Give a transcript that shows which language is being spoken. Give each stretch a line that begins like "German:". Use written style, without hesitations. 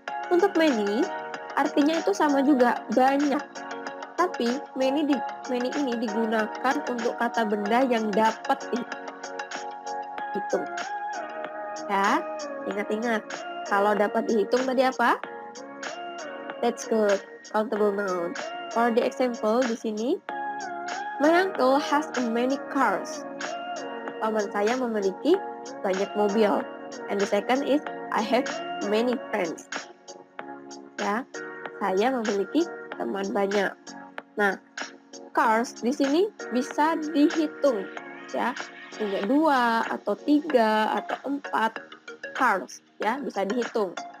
Indonesian: Untuk many artinya itu sama juga, banyak. Tapi many ini digunakan untuk kata benda yang dapat dihitung. Ya, ingat-ingat. Kalau dapat dihitung tadi apa?
English: That's good. Countable noun. For the example
Indonesian: di sini,
English: my uncle has many cars.
Indonesian: Paman saya memiliki banyak mobil.
English: And the second is, I have many friends.
Indonesian: Ya, saya memiliki teman banyak. Nah, cars di sini bisa dihitung, ya. Punya 2 atau 3 atau 4 cars, ya, bisa dihitung.